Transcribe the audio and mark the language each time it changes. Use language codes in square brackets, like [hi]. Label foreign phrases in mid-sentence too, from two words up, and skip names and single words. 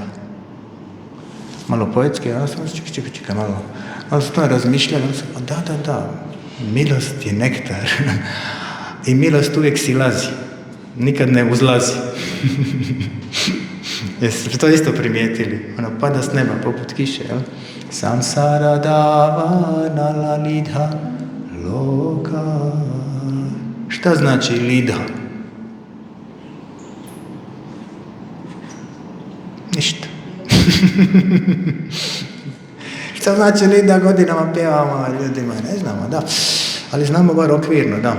[hr] Malo poetski, ja sam čekaj malo. Ali sam to razmišljala, da, milost je nektar. I milost uvijek silazi, nikad ne uzlazi. Jeste to isto primijetili? Ona pada s neba poput kiše, jel? [sa] संसार दावानल लीढ लोक. [hr] Šta znači lidha? Ništa. Šta znači lidha, godinama pjevamo ljudima? Ne znamo, da. Ali znamo bar okvirno, da.